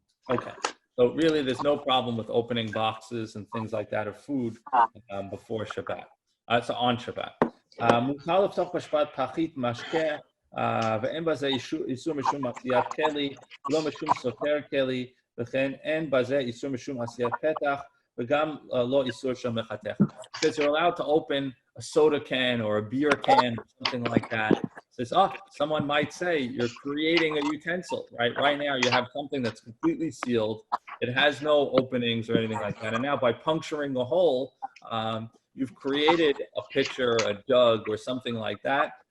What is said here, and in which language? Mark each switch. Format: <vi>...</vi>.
<en>Okay, so really there's no problem with opening boxes and things like that of food before Shabbat. So on Shabbat.</en> <he>מותר לפתוח בשבת פחית משקה ואין בזה איסור משום עשיית כלי, לא משום סותר כלי, וכן אין בזה איסור משום עשיית פתח, וגם לא איסור של מחתך.</he> <en>Because you're allowed to open a soda can or a beer can or something like that. Says, someone might say you're creating a utensil, right? Right now you have something that's completely sealed. It has no openings or anything like that. And now by puncturing a hole, you've created a pitcher, a jug, or something like that.</en>